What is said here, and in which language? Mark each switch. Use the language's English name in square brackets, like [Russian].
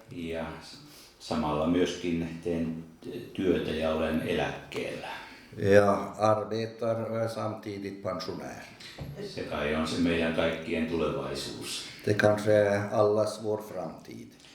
[Finnish] ja samalla myöskin teen työtä ja olen eläkkeellä. [Swedish] Jag arbetar och är samtidigt pensionär. [Finnish] Se kai on se meidän kaikkien tulevaisuus. [Swedish] Det kanske är allas vår framtid.